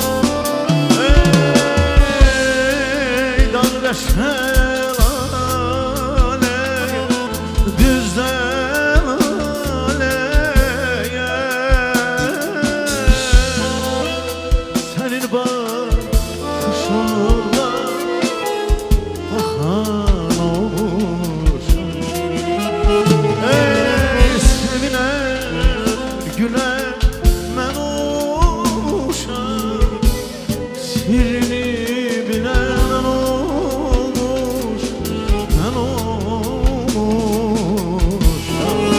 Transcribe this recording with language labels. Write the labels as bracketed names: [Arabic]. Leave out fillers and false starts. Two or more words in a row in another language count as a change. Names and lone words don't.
[Turkish] Ey dağ şelale, düzde laleye, senin bakışınla bakan olmuşam. [Azerbaijani] Ey sevinen gülen mən olmuşam, sirrini bilen mən olmuş, mən olmuşam.